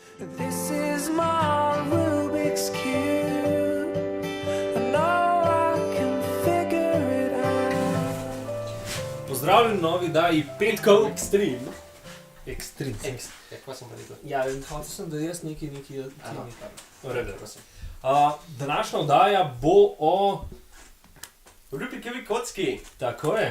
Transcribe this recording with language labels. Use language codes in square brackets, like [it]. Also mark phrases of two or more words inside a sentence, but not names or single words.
[en] This is my Rubik's Cube. I know I can figure it out. [sl] Pozdravljen v novi daji Petkov Extreme. Extreme. Kaj sem pa rekel? Ja, hotel sem, da jaz nekaj Aha, v redu. Današnja oddaja bo o... Rubikovi kocki. Tako je.